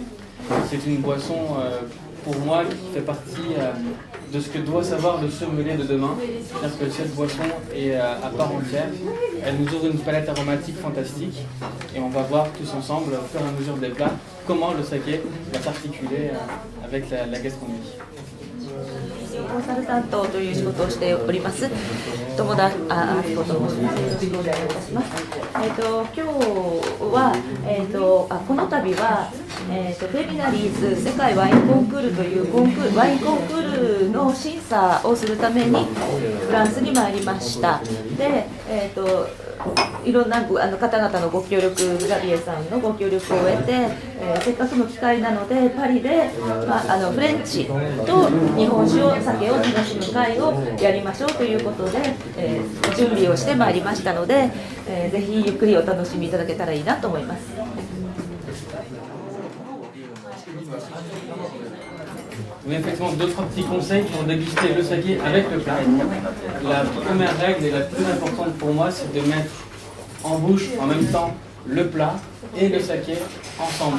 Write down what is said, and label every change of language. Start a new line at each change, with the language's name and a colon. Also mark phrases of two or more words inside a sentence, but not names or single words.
French: C'est une boisson pour moi qui fait partie de ce que doit savoir le sommelier de demain, c'est-à-dire que cette boisson est à part entière, elle nous ouvre une palette aromatique fantastique et on va voir tous ensemble, au fur et à mesure des plats, comment le saké va s'articuler avec la gastronomie.
Japanese: コンサルタントという仕事をしております友田明子と申します。よろしくお願いいたします。今日はこの度はフェミナリーズ世界ワインコンクールというワインコンクールの審査をするためにフランスに参りました。で、いろんな方々のご協力、グラビエさんのご協力を得て、せっかくの機会なのでパリで、フレンチと日本酒酒を楽しむ会をやりましょうということで、準備をしてまいりましたので、ぜひゆっくりお楽しみいただけたらいいなと思います。
French: Effectivement, deux, trois petits conseils pour déguster le saké avec le plat. La première règle et la plus importante pour moi, c'est de mettre en bouche en même temps le plat et le saké ensemble.